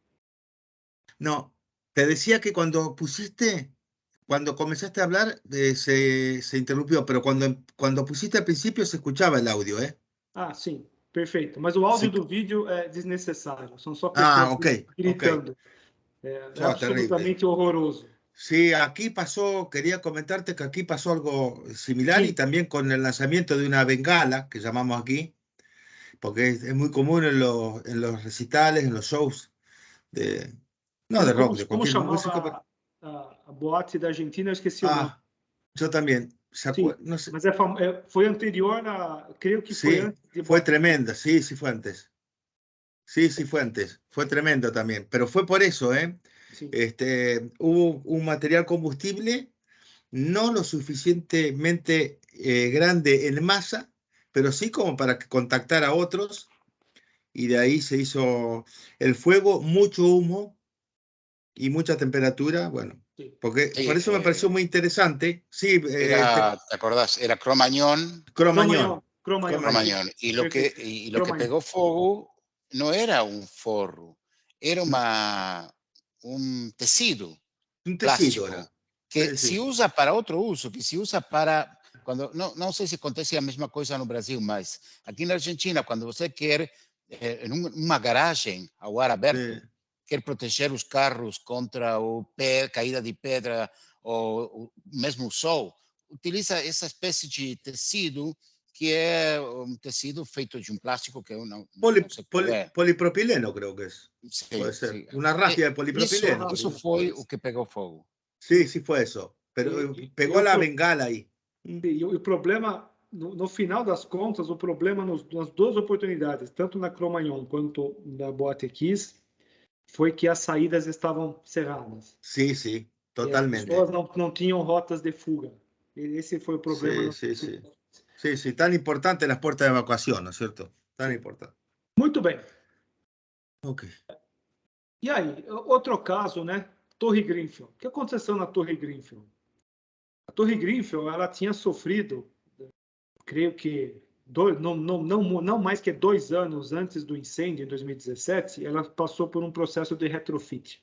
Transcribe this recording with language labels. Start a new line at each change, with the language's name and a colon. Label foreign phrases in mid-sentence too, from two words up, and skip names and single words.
Spanish: No, te decía que cuando comenzaste a hablar, se interrumpió, pero cuando pusiste al principio se escuchaba el audio, ¿eh?
Portuguese: Ah, sim, perfeito. Mas o áudio
Spanish: Sí.
Portuguese: do vídeo é desnecessário. São só Ah, pessoas ok, gritando. É
Spanish: terrible.
Portuguese: absolutamente horroroso.
Spanish: Sí, aquí pasó, quería comentarte que aquí pasó algo similar y
Portuguese: Sim.
Spanish: también con el lanzamiento de una bengala, que llamamos aquí, porque es muy común en los recitales, en los shows no de rock, de
Portuguese: Como
Spanish: cualquier música.
Portuguese: chamava a boate da Argentina? Eu esqueci o nome.
Spanish: Yo también.
Portuguese: Sim,
Spanish: No sé.
Portuguese: mas foi anterior a... Creio que foi
Spanish: Sí,
Portuguese: antes de
Spanish: fue
Portuguese: boate.
Spanish: tremenda, sí, sí fue antes. Sí, sí fue antes, fue tremendo también, pero fue por eso, ¿eh?
Portuguese: Sim.
Spanish: Hubo un material combustible no lo suficientemente grande en masa, pero sí como para que contactara a otros, y de ahí se hizo el fuego, mucho humo y mucha temperatura, bueno,
Portuguese: Sim.
Spanish: porque Sí, por eso me pareció muy interesante. Sí, ¿te acordás? Era Cromañón. Cromañón. Cromañón. Y lo que pegó fuego no era un forro, era un tecido Un tecido plástico era. que Sí, se sí.
Portuguese: usa para outro uso, que se usa para quando não sei se acontece a mesma coisa no Brasil, mas aqui na Argentina, quando você quer em uma garagem ao ar aberto,
Spanish: Sí.
Portuguese: quer proteger os carros contra caída de pedra ou mesmo o sol, utiliza essa espécie de tecido que é um tecido feito de um plástico que eu não sei qual é.
Spanish: Polipropileno creo que es. Puede
Portuguese: Sim,
Spanish: ser.
Portuguese: sim.
Spanish: Una rafia de polipropileno.
Portuguese: Isso foi o que pegou fogo.
Spanish: Sí, sí fue eso. Pero pegó la bengala ahí.
Portuguese: E o problema, no final das contas, o problema nas 2 oportunidades, tanto na Cromagnon quanto na Boate Kiss, foi que as saídas estavam cerradas.
Spanish: Sí, sí,
Portuguese: E as
Spanish: totalmente.
Portuguese: pessoas não tinham rotas de fuga. Esse foi o problema.
Spanish: Sí, sí, sí. Sí, sí, tan importante las puertas de evacuación, ¿no es cierto? Tan importante.
Portuguese: Muito bem. Ok. E aí, outro caso, né? Torre Grenfell. O que aconteceu na Torre Grenfell? A Torre Grenfell, ela tinha sofrido, creio que não mais que 2 anos antes do incêndio, em 2017, ela passou por um processo de retrofit.